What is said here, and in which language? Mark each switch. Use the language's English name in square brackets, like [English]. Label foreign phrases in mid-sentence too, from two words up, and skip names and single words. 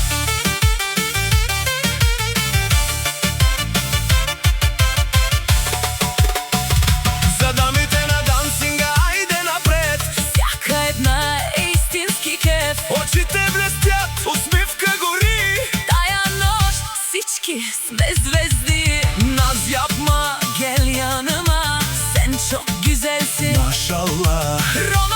[Bulgarian] За дамите на дансинга, ајде напред. Всяка една е истински кеф. Очите блестят, усмивка гори. Тая нощ всички сме звезди. [Turkish] Naz yapma, Gel yanıma, sen çok güzelsin. maşallah.